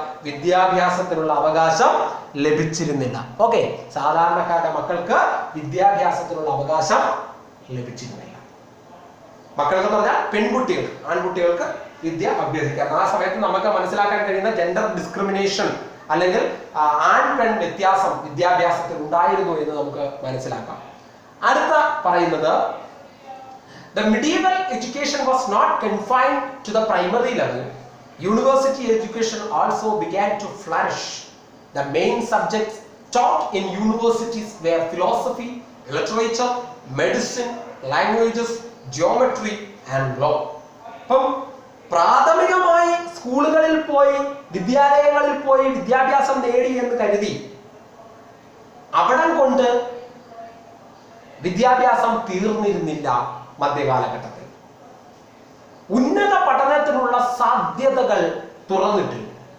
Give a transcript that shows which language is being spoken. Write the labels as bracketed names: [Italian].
[Malayalam] വിദ്യാഭ്യാസത്തിനുള്ള അവകാശം ലഭിച്ചിരുന്നില്ല. ഓക്കെ, സാധാരണക്കാരുടെ മക്കൾക്ക് വിദ്യാഭ്യാസത്തിനുള്ള അവകാശം ലഭിച്ചിരുന്നില്ല. മക്കൾക്ക് എന്ന് പറഞ്ഞാൽ പെൺകുട്ടികൾക്ക്, ആൺകുട്ടികൾക്ക് വിദ്യ അഭ്യസിക്കാം. ആ സമയത്ത് നമുക്ക് മനസ്സിലാക്കാൻ കഴിയുന്ന ജെൻഡർ ഡിസ്ക്രിമിനേഷൻ അല്ലെങ്കിൽ ആൺ പെൺ വ്യത്യാസം വിദ്യാഭ്യാസത്തിൽ ഉണ്ടായിരുന്നു എന്ന് നമുക്ക് മനസ്സിലാക്കാം. അടുത്ത പറയുന്നത് [English] the medieval education was not confined to the primary level. University education also began to flourish. The main subjects taught in universities were philosophy, literature, medicine, languages, geometry and law. [Malayalam] പ്രാഥമികമായി സ്കൂളുകളിൽ പോയി വിദ്യാലയങ്ങളിൽ പോയി വിദ്യാഭ്യാസം നേടി എന്ന് കരുതി അവിടം കൊണ്ട് വിദ്യാഭ്യാസം തീർന്നിരുന്നില്ല. മധ്യകാലഘട്ടത്തിൽ ഉന്നത പഠനത്തിനുള്ള സാധ്യതകൾ തുറന്നിട്ടില്ല.